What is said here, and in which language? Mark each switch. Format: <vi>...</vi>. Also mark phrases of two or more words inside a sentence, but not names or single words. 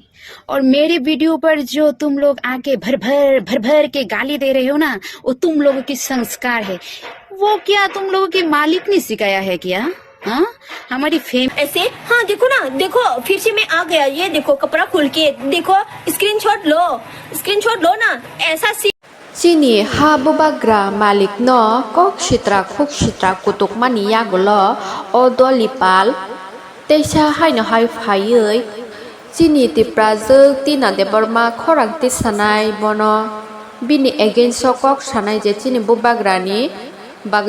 <hi>और मेरे वीडियो पर जो तुम लोग आके भर भर के गाली दे रहे हो ना, वो तुम लोगों की संस्कार है। वो क्या तुम लोगों के मालिक ने सिखाया है क्या? हाँ, हमारी फेम ऐसे। हाँ देखो ना, देखो फिर से मैं आ गया। ये देखो कपड़ा खोल के देखो, स्क्रीनशॉट लो ना, ऐसा</hi> <trp>Sini habubagra malik no kok sitra kuk sitra kutuk mani yagulo o dolipal teisa hai no hai phayui Sini ti prazuk tina de borma khorang ti sanai bono bini against kok sanai je sini bubagrani bagai</trp>